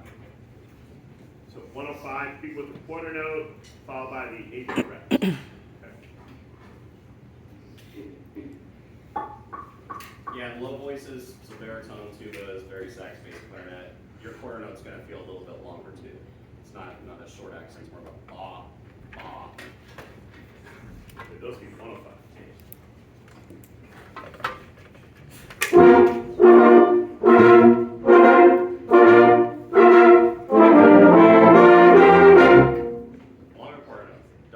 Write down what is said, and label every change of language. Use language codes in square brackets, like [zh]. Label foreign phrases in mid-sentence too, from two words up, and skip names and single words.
[en] So 105, speak with the quarter note, followed by the eighth fret. Okay. Yeah, low voices, so baritone, tubas, very sax, bass, clarinet. Your quarter note's going to feel a little bit longer too. It's not a short accent, it's more of a ba, ba. Okay, those be 105. Longer quarter note.